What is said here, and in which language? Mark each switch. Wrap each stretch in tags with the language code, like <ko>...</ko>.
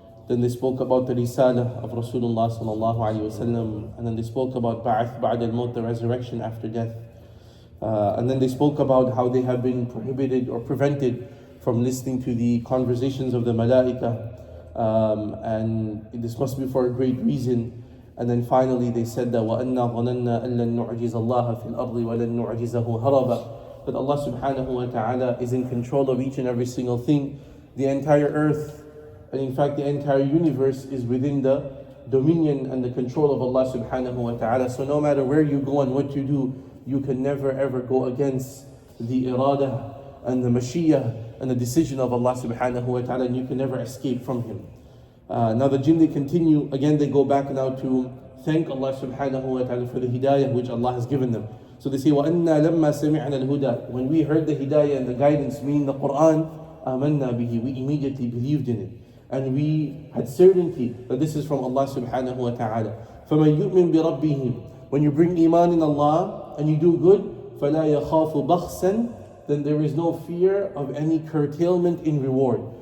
<en>Then they spoke about the Risalah of Rasulullah sallallahu alayhi wa sallam. And then they spoke about Ba'ath Ba'd al-Maut, the resurrection after death. And then they spoke about how they have been prohibited or prevented from listening to the conversations of the Malaika, and this must be for a great reason. And then finally they said that</en> <ar>وَأَنَّا ظَنَنَّا أَن لَن نُعْجِزَ اللَّهَ فِي الْأَرْضِ وَلَن نُعْجِزَهُ هَرَبًا.</ar> <en>That Allah subhanahu wa ta'ala is in control of each and every single thing. The entire earth, and in fact the entire universe, is within the dominion and the control of Allah subhanahu wa ta'ala. So no matter where you go and what you do, you can never ever go against the irada and the mashiyah and the decision of Allah subhanahu wa ta'ala, and you can never escape from Him. Now the jinn, they continue, again they go back now to thank Allah subhanahu wa ta'ala for the hidayah which Allah has given them. So they say,</en> <ar>وَأَنَّا لَمَّا سَمِعْنَا الْهُدَى.</ar> <en>When we heard the hidayah and the guidance, meaning the Quran,</en> <ar>آمَنَّا بِهِ,</ar> <en>we immediately believed in it. And we had certainty that this is from Allah subhanahu wa ta'ala.</en> <ar>فَمَنْ يُؤْمِن بِرَبِّهِ.</ar> <en>When you bring iman in Allah and you do good,</en> <ar>فَلَا يَخَافُ بَخْسًا,</ar> <en>then there is no fear of any curtailment in reward.</en>